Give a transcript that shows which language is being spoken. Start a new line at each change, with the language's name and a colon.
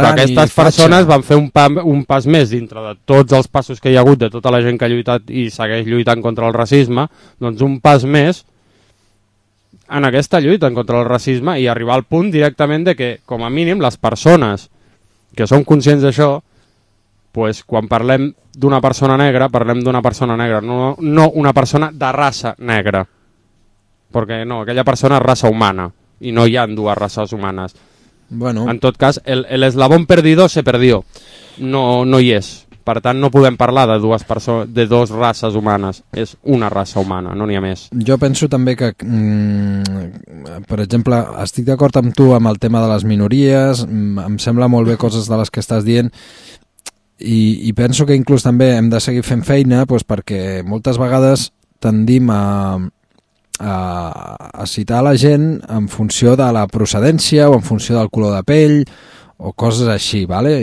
Catalan: Però aquestes persones van fer un pas més dintre de tots els passos que hi ha hagut de tota la gent que ha lluitat i segueix lluitant contra el racisme, doncs un pas més en aquesta lluita contra el racisme i arribar al punt directament de que, com a mínim, les persones que són conscients d'això, pues, quan parlem d'una persona negra, parlem d'una persona negra, no una persona de raça negra. Perquè no, aquella persona és raça humana i no hi ha dues races humanes. Bueno. En tot cas,
Spanish: el eslabón perdido se perdió.
Catalan: No hi és. Per tant, no podem parlar de dues persones, de dues races humanes. És una raça humana, no n'hi ha més. Jo penso també que, per exemple, estic d'acord amb tu amb el tema de les minories, em sembla molt bé coses de les que estàs dient, i penso que inclús també hem de seguir fent feina, pues, perquè moltes vegades tendim a citar la gent en funció de la procedència o en funció del color de pell, o coses així, vale?